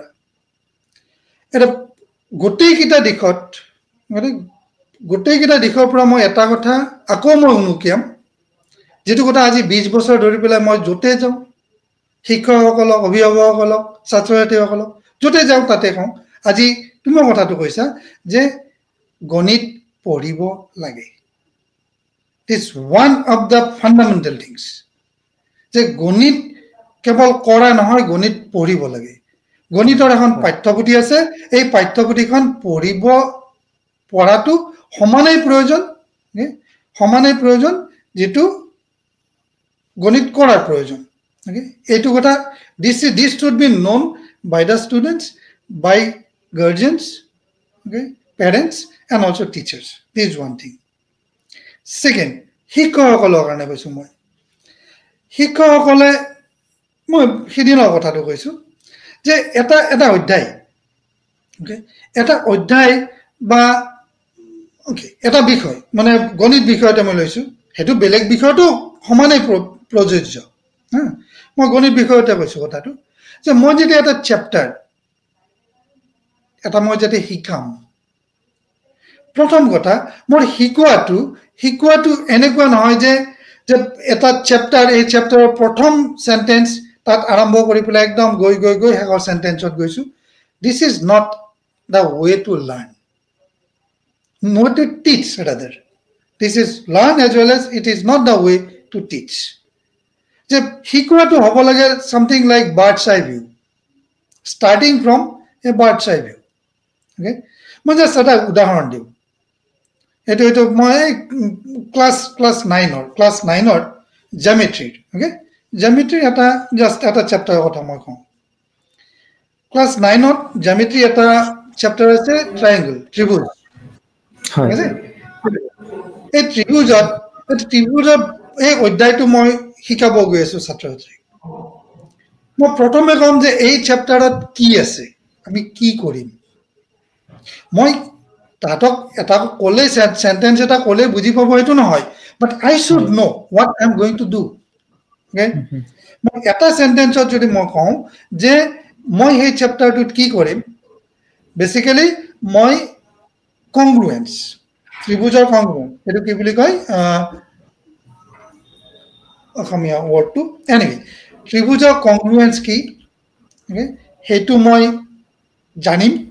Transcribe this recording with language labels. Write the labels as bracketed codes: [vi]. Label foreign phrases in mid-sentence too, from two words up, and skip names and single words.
[as] এটা গোটেইকেইটা দিশৰ পৰা মই এটা কথা আকৌ মই উনুকিয়াম, যিটো কথা আজি 20 বছৰ ধৰি পেলাই মই য'তে যাওঁ, শিক্ষকসকলক, অভিভাৱকসকলক, ছাত্ৰ ছাত্ৰীসকলক য'তে যাওঁ তাতে কওঁ। আজি তুমি কথাটো কৈছা যে গণিত পঢ়িব লাগে। [en] This is one of the fundamental things. [as] যে গণিত কেৱল কৰা নহয়, গণিত পঢ়িব লাগে। গণিতৰ এখন পাঠ্যপুথি আছে, এই পাঠ্যপুথিখন পঢ়াটো সমানেই প্ৰয়োজন যিটো গণিত কৰাৰ প্ৰয়োজন। এইটো কথা [en] this should be known by the students, by guardians, parents and also teachers. This is one thing. Second, [as] শিক্ষকসকলৰ কাৰণে কৈছোঁ মই। শিক্ষকসকলে, মই সিদিনৰ কথাটো কৈছোঁ যে এটা অধ্যায় বা এটা বিষয়, মানে গণিত বিষয়তে মই লৈছোঁ, সেইটো বেলেগ বিষয়টো সমানেই প্ৰযোজ্য। মই গণিত বিষয়তে কৈছোঁ কথাটো, যে মই যেতিয়া এটা চেপ্টাৰ মই যেতিয়া শিকাম, প্ৰথম কথা মোৰ শিকোৱাটো এনেকুৱা নহয় যে এটা চেপ্টাৰ, এই চেপ্টাৰৰ প্ৰথম সেন্টেন্স তাত আৰম্ভ কৰি পেলাই একদম গৈ শেষৰ সেন্টেন্সত গৈছোঁ। [en] This is not the way to learn. Not to teach rather. This is learn as well as it is not the way to teach. [as] যে শিকোৱাটো হ'ব লাগে [en] something like bird's eye view, starting from a bird's eye view. [as] মই জাষ্ট এটা উদাহৰণ দিওঁ। এইটো মই ক্লাছ 9ৰ জিঅ'মেট্ৰিৰ জিঅ'মেট্ৰিৰ এটা চেপ্টাৰৰ কথা মই কওঁ। ক্লাছ 9ত জিঅ'মেট্ৰি এটা চেপ্টাৰ আছে ট্ৰাইংগল, ত্ৰিভুজ। এই ত্ৰিভুজত এই অধ্যায়টো মই শিকাব গৈ আছোঁ ছাত্ৰ ছাত্ৰীক। মই প্ৰথমে ক'ম যে এই চেপ্টাৰত কি আছে, আমি কি কৰিম। মই তাহাঁতক এটা ক'লে, সেন্টেন্স এটা ক'লে বুজি পাব সেইটো নহয়, [en] But I should know what I am going to do. [as] মই এটা সেন্টেন্সত যদি মই কওঁ যে মই সেই চেপ্টাৰটোত কি কৰিম, বেচিকেলি মই কংগ্ৰুৱেন্স, ত্ৰিভুজৰ কংগ্ৰুৱেন্স, সেইটো কি বুলি কয় অসমীয়া ৱৰ্ডটো, এনিৱে ত্ৰিভুজৰ কংগ্ৰুৱেন্স কি সেইটো মই জানিম।